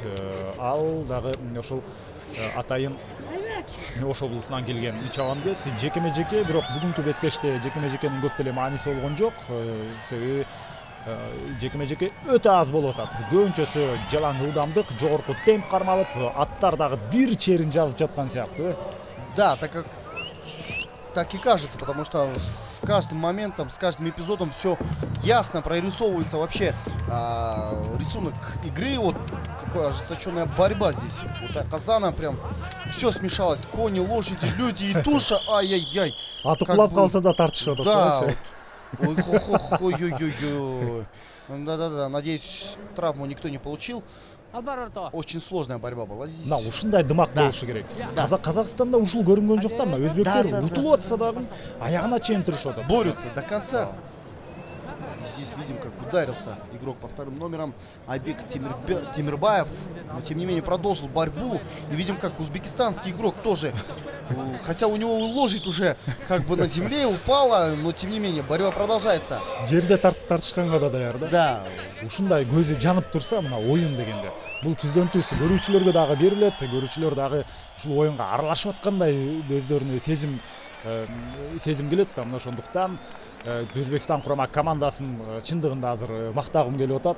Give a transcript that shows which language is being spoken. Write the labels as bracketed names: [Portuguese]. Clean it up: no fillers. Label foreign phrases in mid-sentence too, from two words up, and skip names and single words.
[Kyrgyz] Ал дагы ошол атайын Ош облусунан келген чабандес. Жекеме-жеке, бирок бүгүнкү беттеште жекеме-жекенин көп деле мааниси болгон жок. Себеби жекеме-жеке өтө аз болуп атат. Көбүнчөсү жалаң ылдамдык, жогорку темп кармалып, аттар дагы бир черин жазып жаткан сыяктуу. [Russian] Да, так и кажется, потому что с каждым моментом, с каждым эпизодом все ясно прорисовывается вообще рисунок игры. Вот какая ожесточенная борьба здесь. Вот Казана прям все смешалось. Кони, лошади, люди и туша. Ай-яй-яй. [Kyrgyz] Атыкулап калса да тартышат. [Russian] Да. Ой-ой-ой. Да-да-да. Надеюсь, травму никто не получил. [Kyrgyz] Албар орто. [Russian] Очень сложная борьба была здесь. [Kyrgyz] мына ушундай дымак Да. болушу керек. Да. Казакстанда ушул көрүнгөн жок да, мына өзбектер Да. утулуп атса дагы аягына чейин турушуп атат. [Russian] Борются до конца. Здесь видим, как ударился игрок по вторым номерам Айбек Темирбаев. Но тем не менее продолжил борьбу. И видим, как узбекистанский игрок тоже, хотя у него лошадь уже как бы на земле упала, но тем не менее борьба продолжается. [Kyrgyz] Жерде тартышканга да даяр да. Да, Ушундай көзү жанып турса, мына оюн дегенде бул түздөн түз көрүүчүлөргө дагы берилет. Көрүүчүлөр дагы ушул оюнга аралашып аткандай өздөрүнө сезим келет да. Мына ошондуктан Өзбекстан курама командасын чындыгында азыр мактагым келип атат.